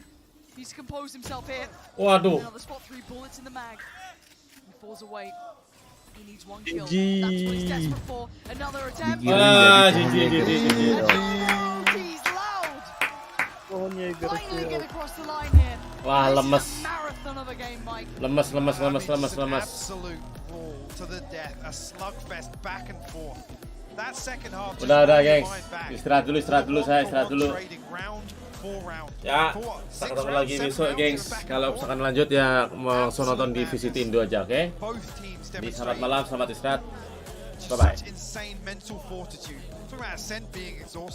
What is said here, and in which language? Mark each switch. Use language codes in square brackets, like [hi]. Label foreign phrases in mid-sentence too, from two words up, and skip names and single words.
[en] He's composed himself here. Waduh. Another spot, 3 bullets in the mag. He falls away. He needs 1 kill. That's what he's desperate for. Another attempt. He's Loud. Finally get across the line here. [id] Wah, lemes. [en] Marathon of a game, Mike. Lemes. Absolute brawl to the death, a slugfest back and forth. That second half. [id] Udah, gengs. Istirahat dulu saya, istirahat dulu. Ya, kita ketemu lagi besok, gengs. Kalau misalkan lanjut ya mau langsung nonton di VCT Indo aja, oke? Jadi selamat malam, selamat istirahat. [en] Bye bye.